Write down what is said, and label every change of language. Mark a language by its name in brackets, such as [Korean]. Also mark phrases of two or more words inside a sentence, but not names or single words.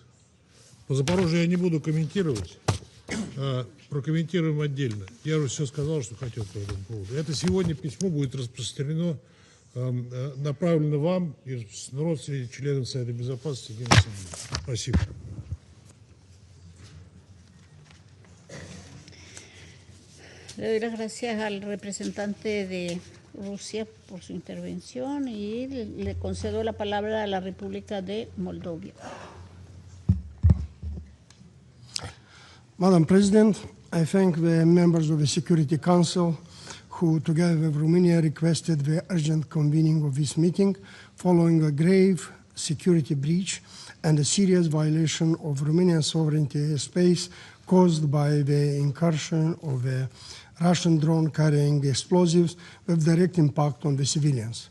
[Russian] По Запорожью я не буду комментировать, прокомментируем отдельно. Я уже все сказал, что хотел по этому поводу. Это сегодня письмо будет распространено, направлено вам и родственникам членов Совета Безопасности Генеральной Ассамблеи. Спасибо. [Spanish] Le doy las gracias al representante de Rusia por su intervención y le concedo la palabra a la República de Moldova. [English] Madam President, I thank the members of the Security Council who, together with Romania, requested the urgent convening of this meeting following a grave security breach and a serious violation of Romanian sovereignty airspace caused by the incursion of a Russian drone carrying explosives with direct impact on the civilians.